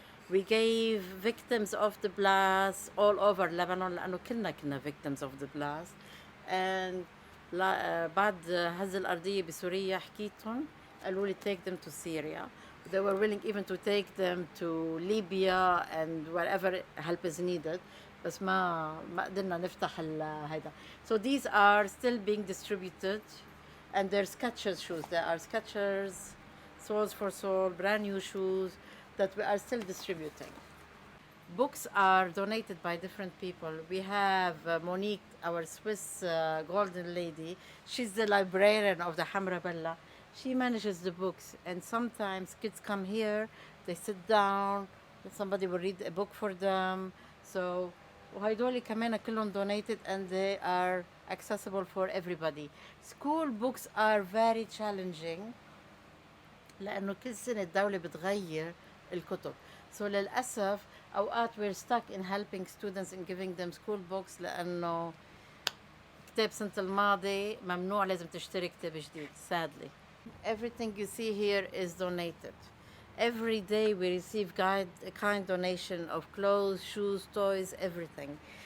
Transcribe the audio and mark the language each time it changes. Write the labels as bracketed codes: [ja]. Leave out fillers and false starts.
[en] We gave victims of the blast all over Lebanon [ar] لأنه كنا [en] victims of the blast. [ar] And بعد هز الأرضية بسوريا حكيتهم قالوا لي [en] take them to Syria. They were willing even to take them to Libya and wherever help is needed. [ar] بس ما قدرنا نفتح هيدا. [en] So these are still being distributed, and they're Skechers shoes. There are Skechers, Souls for Soul, brand new shoes that we are still distributing. Books are donated by different people. We have Monique, our Swiss golden lady. She's the librarian of the Hamra Bella. She manages the books, and sometimes kids come here, they sit down, somebody will read a book for them. So [ar] وهيدول كمان كلهم [en] donated, and they are accessible for everybody. School books are very challenging [ar] لأنه كل سنة الدولة بتغير الكتب. [en] So [ar] للأسف أوقات [en] we're stuck in helping students and giving them school books [ar] لأنه كتاب سنة الماضي ممنوع لازم تشتري كتاب جديد. [en] Sadly, everything you see here is donated. Every day we receive a kind donation of clothes, shoes, toys, everything.